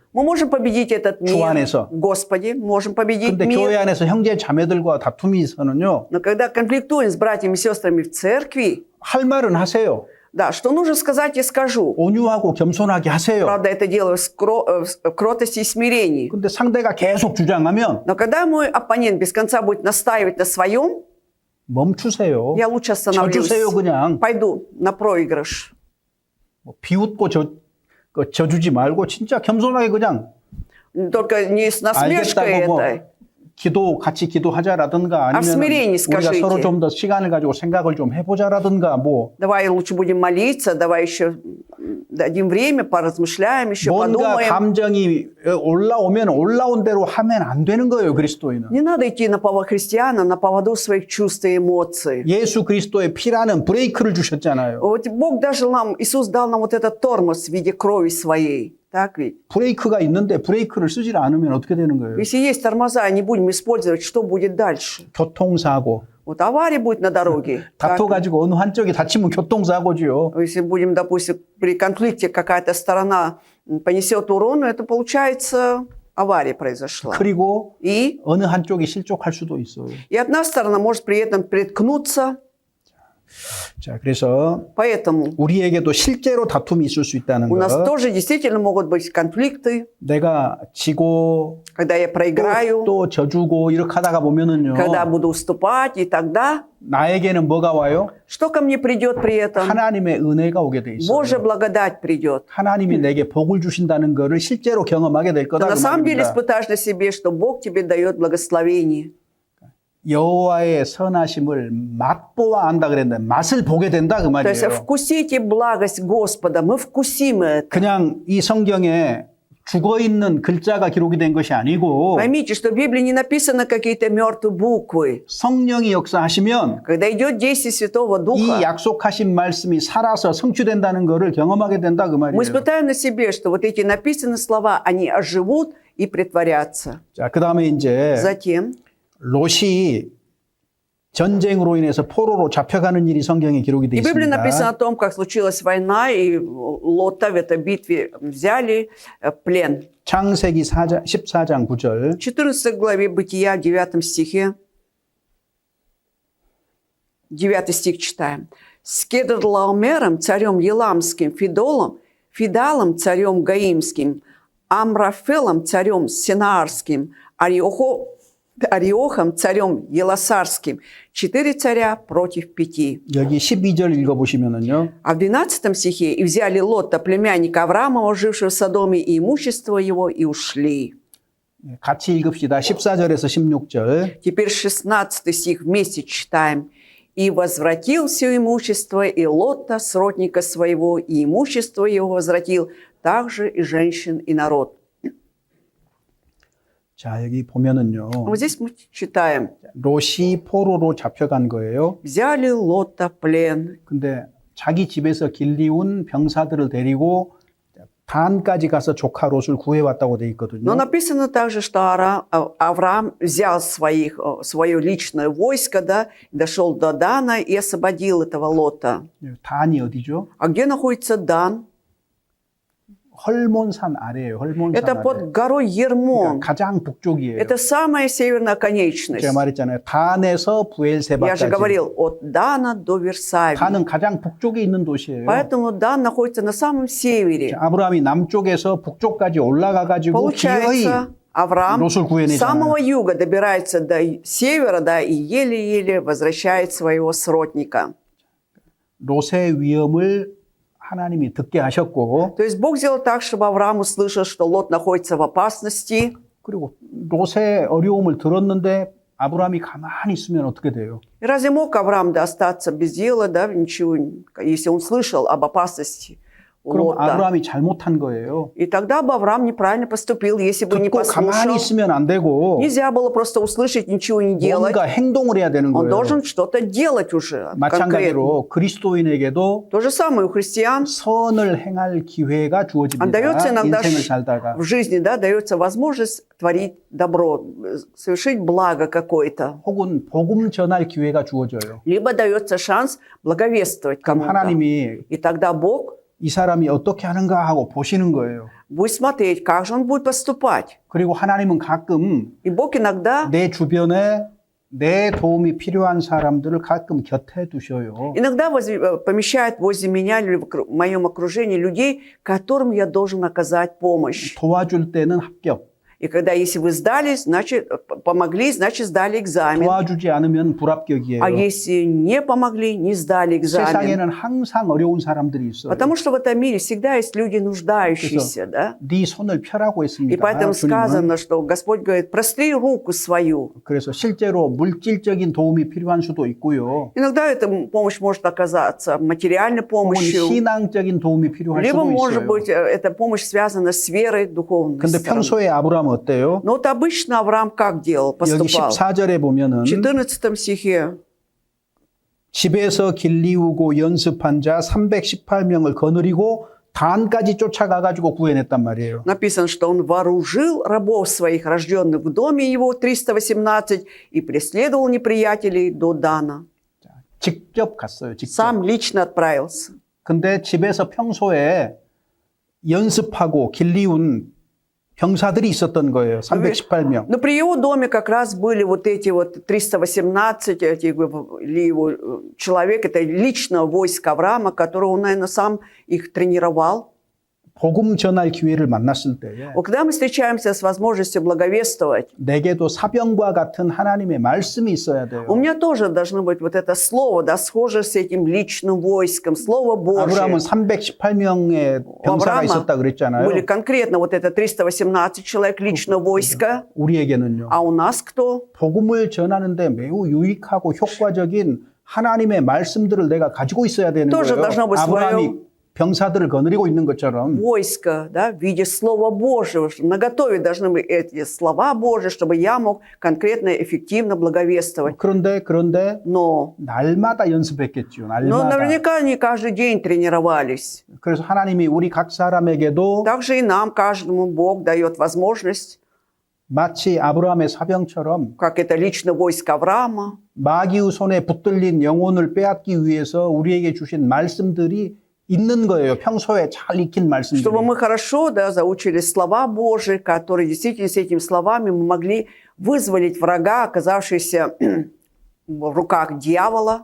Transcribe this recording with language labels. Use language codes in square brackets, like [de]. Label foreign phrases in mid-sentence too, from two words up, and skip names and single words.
[ru] Мы можем победить этот [ko] 주 [ru] мир, [ko] 안에서. [ru] Господи, можем победить [ko] 근데 교회 [ru] мир. [ko] 안에서 형제 자매들과 다툼이 있어는요. [ru] Но когда конфликтуем с братьями и сестрами в церкви, [ko] 할 말은 하세요. [ru] да, что нужно сказать, я скажу. [ko] 온유하고 겸손하게 하세요. [ru] Правда, это делаю в кротости и смирении. [ko] 근데 상대가 계속 주장하면 [ru] Но когда мой оппонент без конца будет настаивать на своем, [ko] 멈추세요. [ru] я лучше остановлюсь. [ko] 져주세요 그냥. [ru] Пойду на проигрыш. [ko] 비웃고 져주지 말고 진짜 겸손하게 그냥 [ru] Только не с насмешкой [ko] 알겠다고 뭐 [ru] этой. [ko] 같이 기도하자라든가 [ru] А в [ko] 아니면 [ru] смирении [ko] 우리가 [ru] скажите. [ko] 서로 좀 더 시간을 가지고 생각을 좀 해보자라든가 뭐 [ru] Давай лучше будем молиться, давай еще дадим время, поразмышляем, еще [ko] 뭔가 [ru] подумаем. [ko] 감정이 올라오면 올라온 대로 하면 안 되는 거예요, 그리스도인은. [ru] Не надо идти на поводу христиана, на поводу своих чувств и эмоций. [ko] 예수 그리스도의 피라는 브레이크를 주셨잖아요. [ru] Вот Бог даже нам, Иисус дал нам вот этот тормоз в виде крови своей. Так ведь? [ko] 브레이크가 있는데 브레이크를 쓰지 않으면 어떻게 되는 거예요? [ru] Если есть тормоза, и не будем использовать, что будет дальше? [ko] 교통사고. [ru] Вот авария будет на дороге. Так? [ko] 다퉈가지고 어느 한쪽이 다치면 교통사고지요. [ru] Если будем, допустим, при конфликте какая-то сторона понесет урон, это получается авария произошла. [ko] 그리고 [ru] И [ko] 어느 한쪽이 실족할 수도 있어요. [ru] одна сторона может при этом приткнуться. [ko] 자, 그래서 [ru] Поэтому [ko] 우리에게도 실제로 다툼이 있을 수 있다는 [ru] у нас [ko] 거. [ru] тоже действительно могут быть конфликты, [ko] 내가 지고 [ru] когда я проиграю, [ko] 또 져주고 이렇게 하다가 보면은요. [ru] когда буду уступать, и тогда [ko] 나에게는 뭐가 와요? [ru] что ко мне придет при этом? [ko] 하나님의 은혜가 오게 돼 있어요. [ru] Божья благодать придет. [ko] 하나님이 내게 복을 주신다는 거를 실제로 경험하게 될 [ru] Ты [ko] 거다 [ru] на [ko] 그 [ru] самом деле [ko] 말입니다. [ru] испытаешь на себе, что Бог тебе дает благословение. [ko] 여호와의 선하심을 맛보아 안다 그랬는데 맛을 보게 된다 그 [ru] То есть [ko] 말이에요. [ru] вкусите благость Господа, мы вкусим это. [ko] 그냥 이 성경에 죽어 있는 글자가 기록이 된 것이 아니고 [ru] Поймите, что в Библии не написаны какие-то мертвые буквы. [ko] 성령이 역사하시면 [ru] Когда идет действие Святого [ko] 이 [ru] Духа, [ko] 약속하신 말씀이 살아서 성취된다는 것을 경험하게 된다 그 [ru] мы [ko] 말이에요. [ru] испытаем на себе, что вот эти написанные слова, они оживут и притворятся. [ko] 자, 그다음에 이제 [ru] Затем [ko] 롯이 전쟁으로 인해서 포로로 잡혀가는 일이 성경에 기록이 되어 [ru] И в Библии написано [ko] 있습니다. [ru] о том, как случилась война, и Лота в этой битве взяли в плен. [ko] 창세기 14장 9절. [ru] В 14 главе Бытия, 9 стихе, 9 стих читаем. «С Кедорлаомером, царем Еламским, Фидалом, царем Гаимским, Амрафелом, царем Синаарским, Ариохом, царем Еласарским, 4 царя против 5». [ko] 여기 12절 읽어보시면은요. [ru] А в 12 стихе «И взяли Лота, племянника Авраамова, жившего в Содоме, и имущество его, и ушли». [ko] 같이 읽읍시다. 14절에서 16절. [ru] Теперь 16 стих вместе читаем. «И возвратил все имущество, и Лота, сродника своего, и имущество его возвратил, также и женщин, и народ». [ko] 자, 여기 보면은요. [ru] Вот здесь мы читаем. [ko] 롯이 포로로 잡혀간 거예요. [ru] «Взяли Лота в плен». [ko] 근데 자기 집에서 길리운 병사들을 데리고 단까지 가서 조카 롯을 구해왔다고 돼 [ru] Но [ko] 있거든요. [ru] написано также, что Авраам взял свое личное войско, да, дошел до Дана и освободил этого Лота. [ko] 단이 어디죠? [ru] А где находится Дан? [ko] 헐몬산 아래예요. 헐몬산 [ru] Это [ko] 아래. [ru] под горой Ермон. [ko] 그러니까 가장 북쪽이에요. [ru] Это самая северная конечность. [ko] 제가 말했잖아요. 단에서 [ru] Я же [ko] 부엘세바까지. [ru] говорил, от Дана до Версавии. [ko] 단은 가장 북쪽에 있는 도시예요. [ru] Поэтому Дан находится на самом севере. [ko] 아브라함이 남쪽에서 북쪽까지 올라가 가지고 기어이 [ru] Получается, Авраам [ko] 롯을 [ru] с [ko] 구해내잖아요. [ru] самого юга добирается до севера, да, и еле-еле возвращает своего сродника. [ko] 롯의 위험을 하나님이 듣게 하셨고 [ru] То есть Бог сделал так, чтобы Авраам услышал, что Лот находится в опасности. [ko] 그리고 롯의 어려움을 들었는데 아브라함이 가만히 있으면 어떻게 돼요? [ru] И разве мог Авраам да, остаться без дела, да, ничего, если он слышал об опасности [ko] 그럼 [ru] Лота. [ko] 아브라함이 잘못한 거예요. [ru] И тогда бы Авраам неправильно поступил, если бы не [ko] 듣고 가만히 [ru] послушал. [ko] 있으면 안 되고 [ru] Нельзя было просто услышать, ничего не делать. [ko] 뭔가 행동을 해야 되는 [ru] Он [ko] 거예요. [ru] должен что-то делать уже конкретно. [ko] 마찬가지로 그리스도인에게도 [ru] То же самое у христиан. [ko] 선을 행할 기회가 주어집니다. [ru] Отдается иногда [ko] 인생을 살다가. [ru] в жизни, да, дается возможность творить добро, совершить благо какое-то. [ko] 혹은 복음 전할 기회가 주어져요. [ru] Либо дается шанс благовествовать [ko] 그럼 [ru] кому-то. [ko] 하나님이 [ru] И тогда Бог [ko] 이 사람이 어떻게 하는가 하고 보시는 거예요. [ru] будет смотреть, как же он будет поступать. [ko] 그리고 하나님은 가끔 [ru] И Бог иногда, [ko] 내 주변에 내 도움이 필요한 사람들을 가끔 곁에 두셔요. [ru] иногда помещает возле меня или в моем окружении людей, которым я должен оказать помощь. [ko] 도와줄 때는 합격. [ru] И когда, если вы сдали, значит, помогли, значит, сдали экзамен. [ko] 도와주지 않으면 불합격이에요. [ru] А если не помогли, не сдали экзамен. [ko] 세상에는 항상 어려운 사람들이 있어요. [ru] Потому что в этом мире всегда есть люди нуждающиеся, да? [ko] 네 손을 펴라고 [ru] И [ko] 했습니다. [ru] поэтому [ko] 주님은. [ru] сказано, что Господь говорит, простри руку свою. [ko] 그래서 실제로 물질적인 도움이 필요한 수도 있고요. [ru] Иногда эта помощь может оказаться материальной [ko] 혹은 [ru] помощью, [ko] 신앙적인 도움이 필요할 [ru] либо, [ko] 수도 [ru] может [ko] 있어요. [ru] быть, эта помощь связана с верой духовной [ko] 근데 [ru] стороны. [ko] 평소에 아브라함은 어때요? [ru] Но вот обычно Авраам как делал, [ko] 여기 [ru] поступал? [ko] 14절에 보면은 [ru] В 14 стихе [ko] 집에서 길리우고 연습한 자 318명을 거느리고 단까지 쫓아가가지고 구해냈단 말이에요. [ru] написано, что он вооружил рабов своих, рожденных в доме его, 318, и преследовал неприятелей до Дана. [ko] 직접 갔어요. 직접. [ru] Сам лично отправился. [ko] 근데 집에서 평소에 연습하고 길리운 병사들이 있었던 거예요. 318명. [ru] Но при его доме как раз были вот эти вот 318 человек, это лично войско Авраама, которого он, наверное, сам их тренировал. [ko] 복음 전할 기회를 만났을 때에 [ru] Вот когда мы встречаемся с возможностью благовествовать, [ko] 내게도 사병과 같은 하나님의 말씀이 있어야 돼요. [ru] у меня тоже должно быть вот это слово, да, схоже с этим личным войском, слово Божие. [ko] 아브라함은 318명의 병사가 있었다 그랬잖아요. [ru] были конкретно вот это 318 человек, лично войско. [ko] 우리에게는요. [ru] А у нас кто? [ko] 복음을 전하는데 매우 유익하고 효과적인 하나님의 말씀들을 내가 가지고 있어야 되는 [ru] тоже [ko] 거예요. [ru] должно быть [ko] 아브라함이 병사들을 거느리고 있는 것처럼 [ru] Войско, да, в виде Слова Божьего. Наготове должны быть эти слова Божьи, чтобы я мог конкретно, эффективно благовествовать. [ko] 그런데 [ru] Но [ko] 날마다 연습했겠죠. 날마다. [ru] наверняка не каждый день тренировались. [ko] 그래서 하나님이 우리 각 사람에게도 [ru] Также и нам, каждому, Бог дает возможность, [ko] 마치 아브라함의 사병처럼 [ru] как это лично войско Авраама, [ko] 마귀의 손에 붙들린 영혼을 빼앗기 위해서 우리에게 주신 말씀들이 있는 거예요. 평소에 잘 익힌 말씀들이. [ru] чтобы мы хорошо, да, заучили слова Божьи, которые действительно с этими словами мы могли вызволить врага, оказавшегося в руках дьявола.